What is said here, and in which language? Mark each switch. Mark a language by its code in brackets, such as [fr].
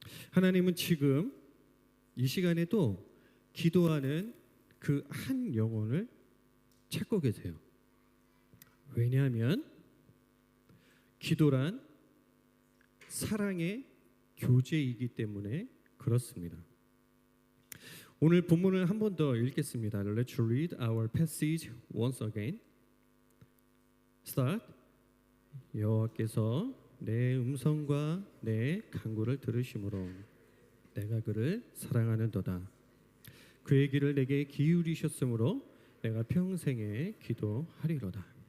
[ko] 하나님은 지금 이 시간에도 기도하는 그 한 영혼을 찾고 계세요. 왜냐하면 기도란 사랑의 교제이기 때문에 그렇습니다. 오늘 본문을 한 번 더 읽겠습니다. [en] Let's read our passage once again. Start. [ko] 여호와께서 내 음성과 내 간구를 들으심으로 내가 그를 사랑하는도다. 그의 귀를 내게 기울이셨으므로 내가 평생에 기도하리로다.